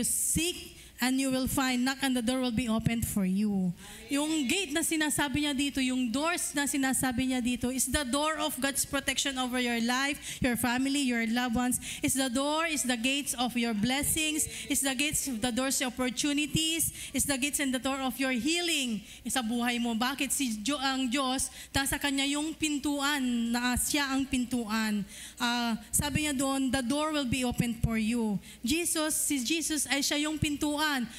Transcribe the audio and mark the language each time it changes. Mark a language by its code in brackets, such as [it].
[en] Seek and you will find. Knock and the door will be opened for you. [tl] Yung gate na sinasabi niya dito, [en] yung doors na sinasabi niya dito, is the door of God's protection over your life, your family, your loved ones. Is the gates of your blessings. Is the doors of opportunities. Is the gates and the door of your healing [tl] sa buhay mo. Bakit? Ang Diyos, nasa Kanya yung pintuan, na siya ang pintuan. Sabi niya doon, [en] the door will be opened for you. [tl] Si Jesus ay siya yung pintuan.